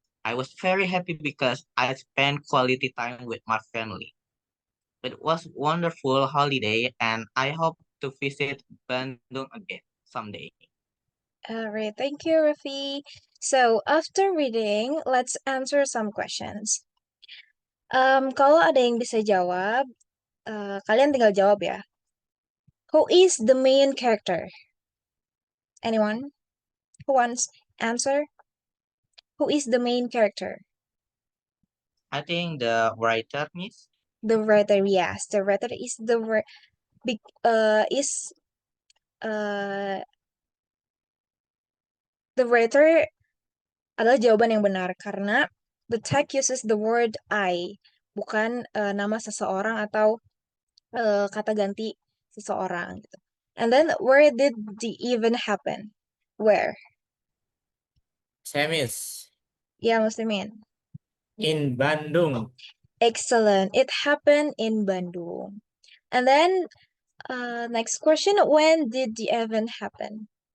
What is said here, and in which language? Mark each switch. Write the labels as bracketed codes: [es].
[en] I was very happy because I spent quality time with my family. It was a wonderful holiday and I hope to visit Bandung again someday. Alright, thank you, Raffi. So, after reading, let's answer some questions. [id] Kalau ada yang bisa jawab, kalian tinggal jawab ya. [en] Who is the main character? Anyone? Who wants answer? Who is the main character? I think the writer, Miss. The writer, yes. The writer is the writer [id] adalah jawaban yang benar karena [en] the text uses the word I, [id] bukan nama seseorang atau kata ganti seseorang gitu. [en] And then where did the event happen? Where? [id] Saya Miss. Ya, Muslimin. [en] In Bandung. Excellent. It happened in Bandung. And then next question, when did the event happen?